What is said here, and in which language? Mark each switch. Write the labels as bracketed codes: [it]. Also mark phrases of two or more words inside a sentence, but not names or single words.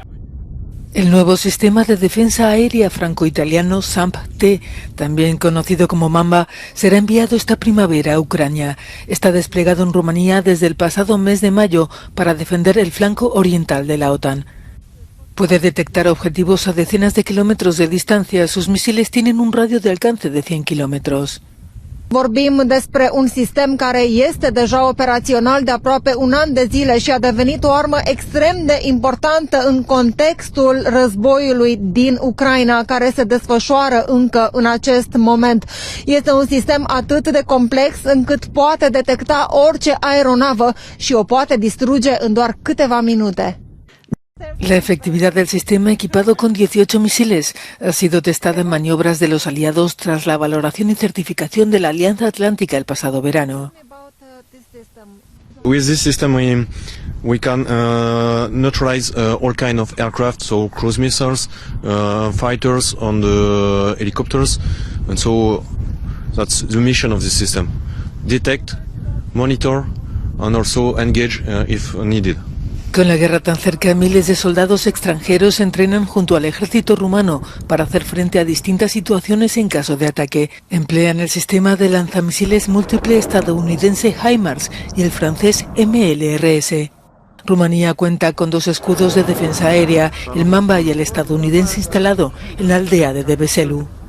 [es] El nuevo sistema de defensa aérea franco-italiano SAMP-T, también conocido como Mamba, será enviado esta primavera a Ucrania. Está desplegado en Rumanía desde el pasado mes de mayo para defender el flanco oriental de la OTAN. Puede detectar objetivos a decenas de kilómetros de distancia. Sus misiles tienen un radio de alcance de 100 kilómetros. [ro] Vorbim despre un sistem care este deja operațional de aproape un an de zile și a devenit o armă extrem de importantă în contextul războiului din Ucraina, care se desfășoară încă în acest moment. Este un sistem atât de complex încât poate detecta orice aeronavă și o poate distruge în doar câteva minute. [es] La efectividad del sistema, equipado con 18 misiles, ha sido testada en maniobras de los aliados tras la valoración y certificación de la Alianza Atlántica el pasado verano. [en] With this system we can neutralize all kind of aircraft, so cruise missiles, fighters, on the helicopters, and so that's the mission of this system: detect, monitor, and also engage if needed. [es] Con la guerra tan cerca, miles de soldados extranjeros se entrenan junto al ejército rumano para hacer frente a distintas situaciones en caso de ataque. Emplean el sistema de lanzamisiles múltiple estadounidense HIMARS y el francés MLRS. Rumanía cuenta con 2 escudos de defensa aérea, el Mamba y el estadounidense instalado en la aldea de Deveselu.